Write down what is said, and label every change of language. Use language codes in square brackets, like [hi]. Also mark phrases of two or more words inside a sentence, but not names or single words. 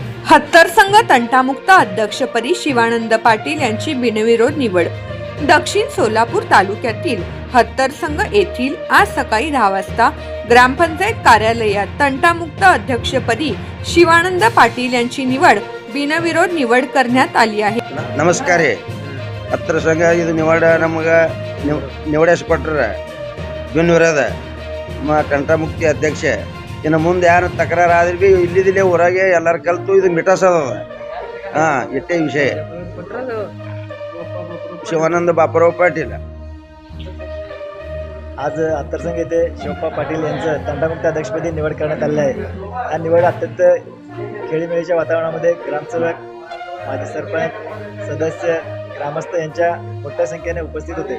[mr] हत्तरसंघ तंटामुक्त अध्यक्षपदी शिवानंद पाटील यांची बिनविरोध निवड. दक्षिण सोलापूर तालुक्यातील हत्तरसंघ येथील आज सकाळी 10 वाजता ग्रामपंचायत कार्यालयात तंटामुक्त अध्यक्षपदी शिवानंद पाटील यांची बिनविरोध निवड करण्यात आली आहे. [kn] ನಮಸ್ಕಾರ ರೀ. ಹತ್ತರ ಸಂಘ ಇದು ನಿವಾಡ ನಮಗೆ ನಿವಡಿಸ್ಕೊಟ್ರ ಬಿನ್ವಿರೋಧ ಕಂಠ ಮುಕ್ತಿ ಅಧ್ಯಕ್ಷ. ಇನ್ನು ಮುಂದೆ ಯಾರು ತಕರಾರು ಆದ್ರೆ ಬಿ ಇಲ್ಲಿದಿಲ್ಲೇ ಊರಾಗೆ ಎಲ್ಲರ ಕಲ್ತು ಇದು ಮಿಟಾಸದ ಇಟ್ಟೇ ವಿಷಯ. [mr] ಶಿವಾನಂದ बापराव पाटील. आज हत्तरसंघ येथे शिवप्पा पाटील यांचं तंटामुक्त अध्यक्षपदी निवड करण्यात आली आहे. या निवड अत्यंत खेळीमेळीच्या वातावरणामध्ये ग्रामसेवक, माजी सरपंच, सदस्य, ग्रामस्थ यांच्या मोठ्या संख्येने उपस्थित होते.